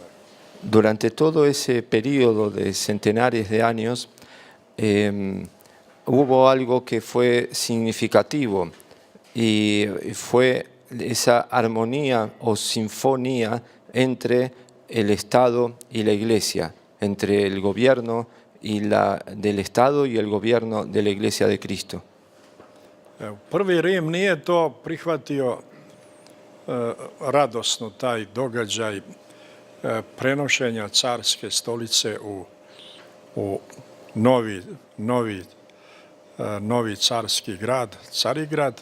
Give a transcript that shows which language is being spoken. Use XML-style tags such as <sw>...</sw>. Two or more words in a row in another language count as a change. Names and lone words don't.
<es>Durante todo ese periodo de centenares de años hubo algo que fue significativo y fue esa armonía o sinfonía entre el Estado y la Iglesia, entre el gobierno del Estado y el gobierno de la Iglesia de Cristo.</es> <sr>Prvi Rim nije to prihvatio radosno, taj događaj prenošenja carske stolice u novi carski grad, Carigrad.</sr>